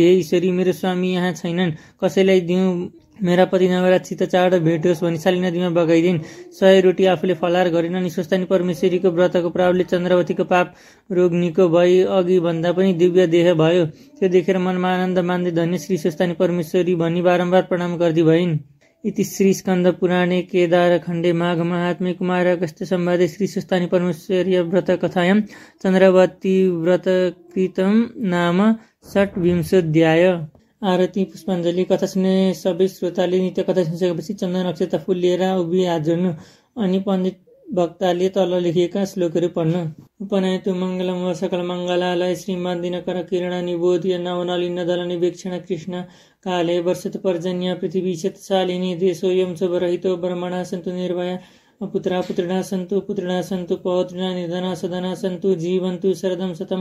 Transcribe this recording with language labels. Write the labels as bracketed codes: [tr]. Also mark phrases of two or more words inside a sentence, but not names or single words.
[ne] हे ईश्वरी, मेरो स्वामी यहाँ छैनन्, कसैलाई दिउँ, मेरा पति नवरातसित चाँडो भेट होस् भनी शाली नदीमा बगाइदिन्। 100 रोटी आफूले फलाहार गरिन्। अनि स्वस्तानी परमेश्वरीको व्रतको प्रभावले चन्द्रावतीको पाप रोग निको भई अघि भन्दा पनि दिव्य देह भयो। त्यो देखेर मनमा आनन्द मान्दै धन्य श्री स्वस्तानी परमेश्वरी भनी बारम्बार प्रणाम गर्दी भइन्। [sa] इति श्री स्कन्द पुराणे केदारखण्डे माघ महात्म्ये कुमार अगस्त्य संवादे श्री स्वस्तानी परमेश्वरी व्रत कथायां चन्द्रावती व्रतकृतं नाम 28 आरती पुष्पाञ्जली। [ne] कथा सुन्ने सबै श्रोताले नित्य कथा सुनिसकेपछि चन्दन अक्षता फुल लिएर उभि हात जोड्नु अनि पण्डित भक्ताले तल लेखिएका श्लोकहरू पढ्नु। [sa] उपनयतु मङ्गलम व सकल मङ्गलालय श्रीमान दिनकर किरण निबोध्य नवनलिन दल निवेक्षण कृष्ण काले वर्षत पर्जन्य पृथ्वी शतशालिनी देशोऽयं शुभरहितो ब्रह्मणा सन्तु निर्भया पुत्रा पुत्रिणा सन्तु पौत्रिणा निधना सदना सन्तु जीवन्तु शरदं शतं।